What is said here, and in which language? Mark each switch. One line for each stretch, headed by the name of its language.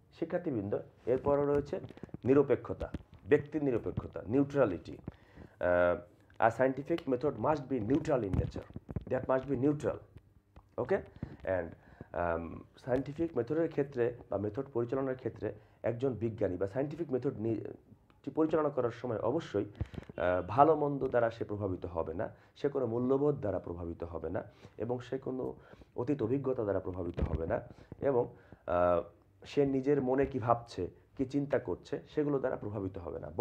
Bangla: শিক্ষার্থীবৃন্দ, এরপরও রয়েছে নিরপেক্ষতা, ব্যক্তির নিরপেক্ষতা, neutrality.
English: A scientific method must be neutral in nature. That must be neutral. Okay?
Bangla: And scientific মেথডের ক্ষেত্রে বা মেথড পরিচালনার ক্ষেত্রে একজন বিজ্ঞানী বা সায়েন্টিফিক মেথড পরিচালনা করার সময় অবশ্যই ভালো মন্দ দ্বারা সে প্রভাবিত হবে না, সে কোনো মূল্যবোধ দ্বারা প্রভাবিত হবে না, এবং সে কোনো অতীত অভিজ্ঞতা দ্বারা প্রভাবিত হবে না, এবং সে নিজের মনে কি ভাবছে, কি চিন্তা করছে, সেগুলো দ্বারা প্রভাবিত হবে না।